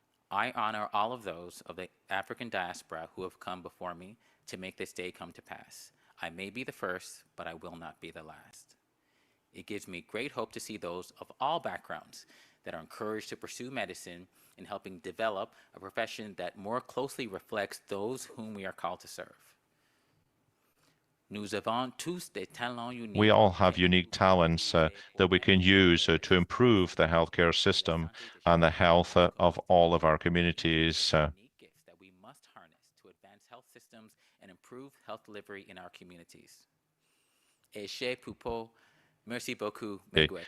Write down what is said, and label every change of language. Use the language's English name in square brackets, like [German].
[English] I honor all of those of the African diaspora who have come before me to make this day come to pass. I may be the first, but I will not be the last. It gives me great hope to see those of all backgrounds that are encouraged to pursue medicine in helping develop a profession that more closely reflects those whom we are called to serve. [French] Nous avons tous des talents uniques. [English] We all have unique talents that we can use to improve the healthcare system and the health of all of our communities. Unique gifts that we must harness to advance health systems and improve health delivery in our communities. [French] Et chez Pupo, merci beaucoup, Miigwech.